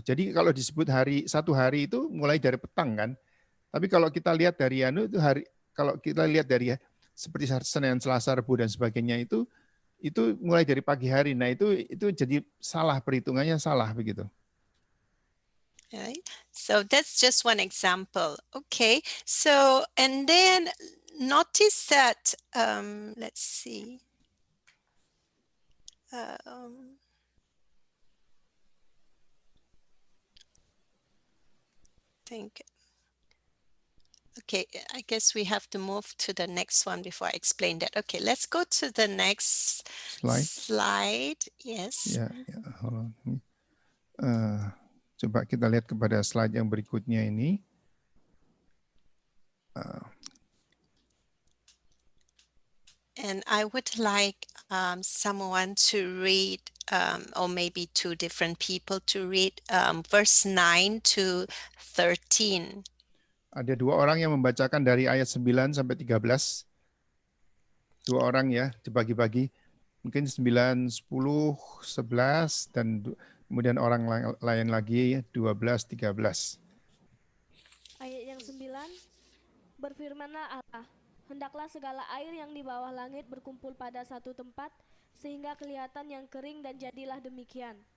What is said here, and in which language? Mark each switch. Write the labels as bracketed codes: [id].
[id] Jadi kalau disebut satu hari itu mulai dari petang kan. Tapi kalau kita lihat dari itu hari, kalau kita lihat dari seperti Senin, Selasa, Rabu dan sebagainya itu mulai dari pagi hari. Nah, itu jadi salah, perhitungannya salah begitu. [en] Right? So that's just one example. Okay. So, and then notice that, let's see. Think. Okay, I guess we have to move to the next one before I explain that. Okay, let's go to the next slide. Yes. [id] Ya, [en] hold on. [id] Coba kita lihat kepada slide yang berikutnya ini. [en] And I would like someone to read, or maybe two different people to read verse 9 to 13. [id] Ada dua orang yang membacakan dari ayat 9 sampai 13. Dua orang ya, dibagi-bagi. Mungkin 9, 10, 11, dan kemudian orang lain lagi 12, 13. Ayat yang 9, berfirmanlah Allah, hendaklah segala air yang di bawah langit berkumpul pada satu tempat, sehingga kelihatan yang kering dan jadilah demikian.